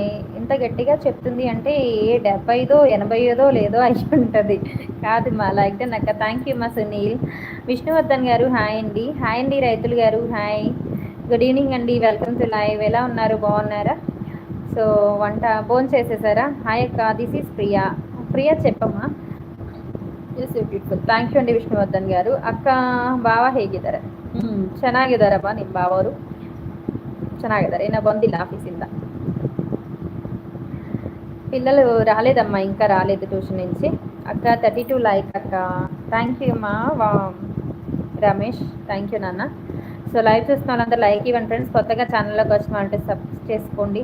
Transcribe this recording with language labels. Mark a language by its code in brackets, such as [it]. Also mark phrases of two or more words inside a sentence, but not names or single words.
[te] ఇంత గట్టిగా చెప్తుంది అంటే 70దో 80దో లేదో అయి ఉంటుంది. కాదు మా లైక్ నాకు. [en] thank you [te] మా సునీల్. విష్ణువర్ధన్ గారు హాయ్ అండి. హాయ్ అండి రైతులు గారు, హాయ్, [en] good evening [te] అండి, [en] welcome to live. [te] ఎలా ఉన్నారు, బాగున్నారా? సో వంట భోజనం చేసేసారా? హాయ్ అక్క, [en] this is Priya. [te] ప్రియా చెప్పమ్మా. [en] yes beautiful, thank you [te] అండి విష్ణువర్ధన్ గారు. [kn] ಅಕ್ಕ ಬಾವ ಹೇಗಿದ್ದಾರೆ? ಚೆನ್ನಾಗಿದ್ದಾರಪ್ಪ ನಿಮ್ಮ ಬಾವರು, ಚೆನ್ನಾಗಿದ್ದಾರೆ. ಇನ್ನೂ ಬಂದಿಲ್ಲ ఆఫీసింದ. [te] పిల్లలు రాలేదమ్మా, ఇంకా రాలేదు ట్యూషన్ నుంచి. అక్క 32 లైక్ అక్క. [en] thank you [te] అమ్మా రమేష్, [en] thank you [te] నాన్న. సో లైవ్ చూస్తున్న వాళ్ళందరూ లైక్ ఇవ్వండి ఫ్రెండ్స్. కొత్తగా ఛానల్లోకి వచ్చినామంటే సబ్స్క్రైబ్ చేసుకోండి.